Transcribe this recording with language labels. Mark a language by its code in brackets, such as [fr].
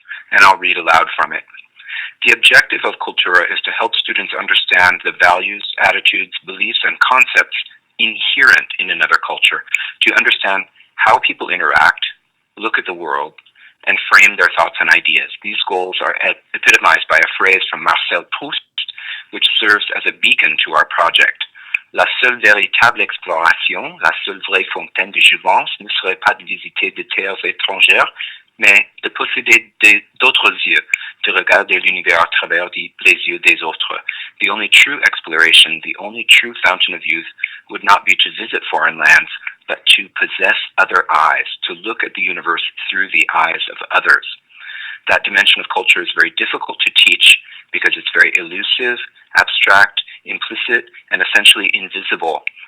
[en] And I'll read aloud from it. The objective of Cultura is to help students understand the values, attitudes, beliefs, and concepts inherent in another culture, to understand how people interact, look at the world, and frame their thoughts and ideas. These goals are epitomized by a phrase from Marcel Proust, which serves as a beacon to our project. [fr] La seule véritable exploration, la seule vraie fontaine de jouvence ne serait pas de visiter des terres étrangères, mais de posséder d'autres yeux, de regarder l'univers à travers les yeux des autres. [en] The only true exploration, the only true fountain of youth would not be to visit foreign lands, but to possess other eyes, to look at the universe through the eyes of others. That dimension of culture is very difficult to teach because it's very elusive, abstract, implicit, and essentially invisible.